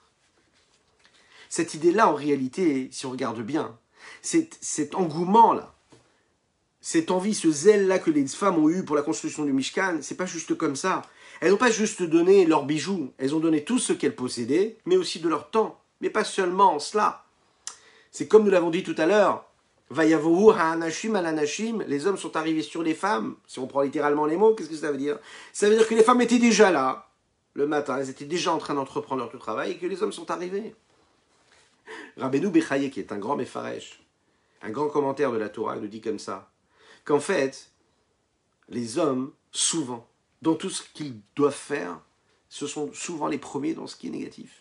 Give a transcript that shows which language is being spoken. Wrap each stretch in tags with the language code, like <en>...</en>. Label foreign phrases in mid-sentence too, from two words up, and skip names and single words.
<fr>Cette idée-là, en réalité, si on regarde bien, cet engouement-là, cette envie, ce zèle-là que les femmes ont eu pour la construction du Mishkan, c'est pas juste comme ça. Elles n'ont pas juste donné leurs bijoux, elles ont donné tout ce qu'elles possédaient, mais aussi de leur temps. Mais pas seulement cela. C'est comme nous l'avons dit tout à l'heure,</fr> <he>ויבואו האנשים על הנשים,</he> <fr>les hommes sont arrivés sur les femmes. Si on prend littéralement les mots, qu'est-ce que ça veut dire? Ça veut dire que les femmes étaient déjà là, le matin, elles étaient déjà en train d'entreprendre leur travail, et que les hommes sont arrivés. Rabbeinu Bechaye, qui est un grand Mefaresh, un grand commentaire de la Torah, nous dit comme ça, qu'en fait, les hommes, souvent, dans tout ce qu'ils doivent faire, ce sont souvent les premiers dans ce qui est négatif.</fr>